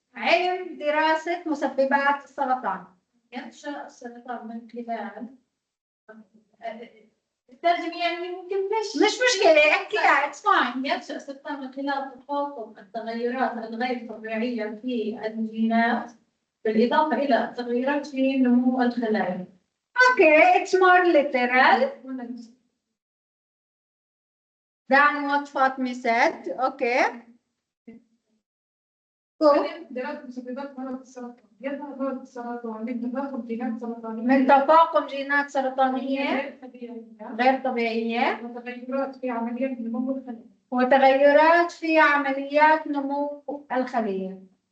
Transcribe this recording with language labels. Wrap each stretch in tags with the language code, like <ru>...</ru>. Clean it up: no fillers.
<ar>علم دراسة مسببات السرطان. ينشأ السرطان من خلال الترجمة يعني ممكن مش مشكلة احكيها</ar> <en>it's fine.</en> <ar>ينشأ السرطان من خلال تفاقم التغيرات الغير طبيعية في الجينات بالإضافة إلى التغيرات في نمو الخلايا.</ar> <en>Okay, it's more literal than what Fatma said. Okay.</en> <ar>دراسة مسببات مرض السرطان. يظهر مرض السرطان من تفاقم جينات سرطانية. من تفاقم جينات سرطانية غير طبيعية. وتغيرات في عمليات نمو الخلية. وتغيرات في عمليات نمو الخلية.</ar>